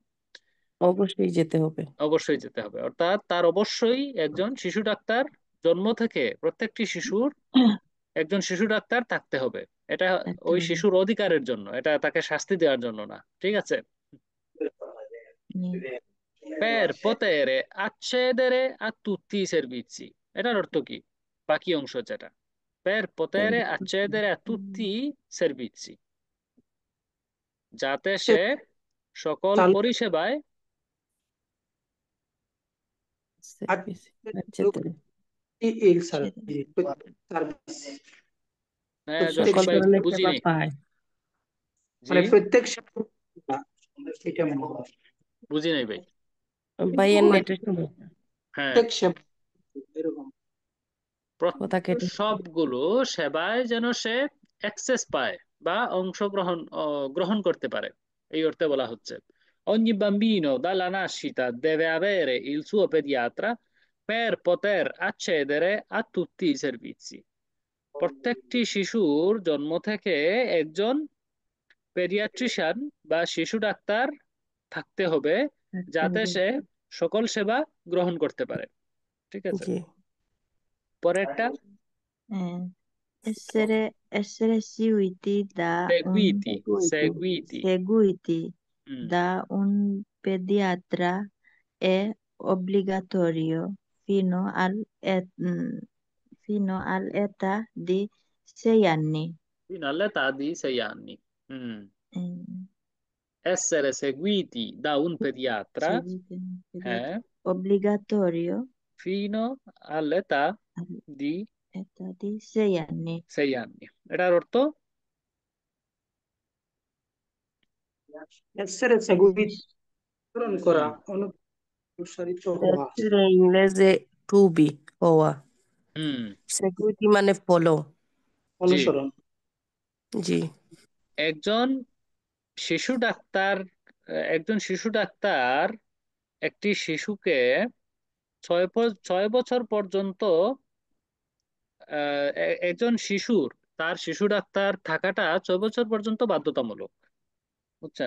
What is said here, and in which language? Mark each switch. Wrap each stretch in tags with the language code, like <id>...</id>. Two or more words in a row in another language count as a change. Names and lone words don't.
<bn>অবশ্যই যেতে হবে। অবশ্যই যেতে হবে, অর্থাৎ তার অবশ্যই একজন শিশু ডাক্তার, জন্ম থেকে প্রত্যেকটি শিশুর একজন শিশু ডাক্তার থাকতে হবে। এটা থাকতে ওই হবে। শিশুর অধিকারের জন্য, এটা তাকে শাস্তি দেওয়ার জন্য না, ঠিক আছে? হুম,</bn> <it>Per poter accedere a tutti i servizi,</it> <bn>এটার অর্থ কি? বাকি অংশ যেটা,</bn> <it>per poter accedere a tutti i servizi,</it> <bn>যাতে সে সকল চালু পরিষেবায়, সার্ভিস accedere। এই সার্ভিস প্রত্যেক সকল জসিম ভাই ধরনের সেবা বুঝিনি। পায়। জি, মানে প্রত্যেক এটা মনে হয় বুঝি নাই ভাই। ভাইয়ের মানে নেটের সমস্যা, হ্যাঁ, প্রত্যেক সেবা এরকম কথা কেটে সবগুলো সেবায় যেন সে অ্যাক্সেস পায় বা অংশগ্রহণ গ্রহণ করতে পারে, এই অর্থে বলা হচ্ছে। Ogni bambino dalla nascita deve avere il suo pediatra per poter accedere a tutti i servizi, প্রত্যেকটি শিশুর জন্ম থেকে একজন পেডিয়াট্রিশিয়ান বা শিশু ডাক্তার থাকতে হবে, থাকতে যাতে হবে। সে সকল সেবা গ্রহণ করতে পারে, ঠিক আছে? জি, পরেরটা,</bn> <it>Eh, essere seguiti da un seguiti, seguiti</it> <bn>হুম,</bn> <it>da un pediatra è obbligatorio fino fino all'età di 6 anni. fino all'età di 6 anni. Mm. Mm, Essere seguiti da un pediatra seguiti da un pediatra. è Obbligatorio fino all'età di all'età di 6 anni.</it> <bn>6 anni। এটার অর্থ?</bn> <it>essere seguiti</it> <bn>অনুসরণ করা হুম, অনুসারিত হওয়া</bn> <it>essere in inglese</it> <en>to be</en> <it>হওয়া,</it> <bn>হুম, seguiti মানে ফলো। জি, অনুসরণ জি, একজন শিশু ডাক্তার, একজন শিশু ডাক্তার একটি শিশুকে 6 বছর পর্যন্ত, একজন শিশুর, তার শিশু ডাক্তার থাকাটা 6 বছর পর্যন্ত বাধ্যতামূলক, বুঝছেন?</bn>